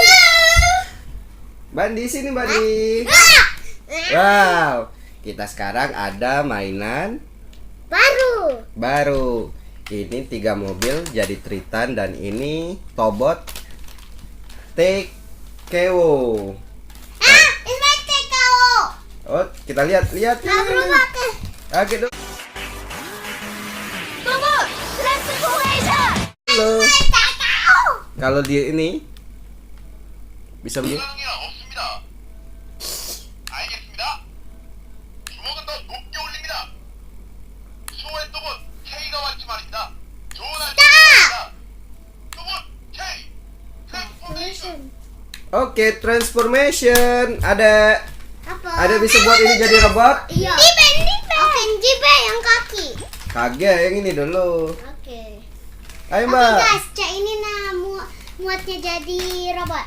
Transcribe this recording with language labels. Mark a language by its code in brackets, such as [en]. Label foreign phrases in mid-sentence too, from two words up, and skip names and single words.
[id] Bandi sini Bandi. Wow. Kita sekarang ada mainan baru. Ini 3 mobil jadi Triton dan ini Tobot Tekeo. [en] It's my Tekao. [id] Oh, kita lihat. Belum pakai. Oke dong. Tunggu. [en] Let's go aja. [id] Halo. Tekao. Kalau dia ini bisa begini. [ko] 부상이 없습니다. 알겠습니다. 주먹은 더 높게 올립니다. 수호의 또봇 K가 왔지 말입니다. 좋은 아침입니다. 또봇 K 트랜스포메이션. [id] Oke, transformation. Ada Apa? bisa buat ini jadi robot? Iya. Oke, Jibe yang kaki. Kagak, yang ini dulu. Oke. Ayo, Oke Mbak. guys, Cak ini muatnya jadi robot.